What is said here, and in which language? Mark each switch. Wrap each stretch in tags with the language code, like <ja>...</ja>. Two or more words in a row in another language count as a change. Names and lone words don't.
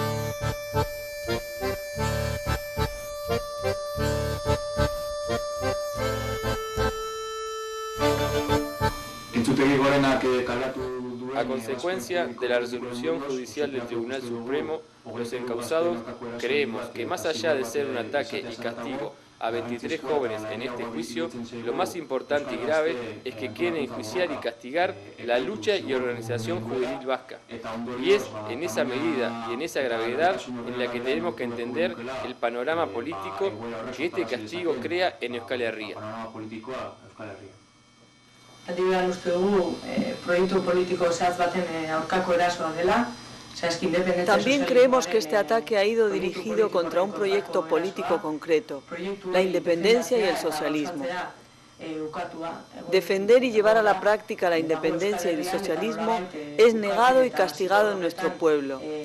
<es>A consecuencia de la resolución judicial del Tribunal Supremo, los encausados creemos que más allá de ser un ataque y castigo a 23 jóvenes en este juicio, lo más importante y grave es que quieren enjuiciar y castigar la lucha y organización juvenil vasca. Y es en esa medida y en esa gravedad en la que tenemos que entender el panorama político que este castigo crea en Euskal Herria.</es> <eu>Adibidez uste dugu proiektu politiko zehatz baten aurkako erasoa dela.</eu> <es>También creemos que este ataque ha ido dirigido contra un proyecto político concreto, la independencia y el socialismo. Defender y llevar a la práctica la independencia y el socialismo es negado y castigado en nuestro pueblo.</es>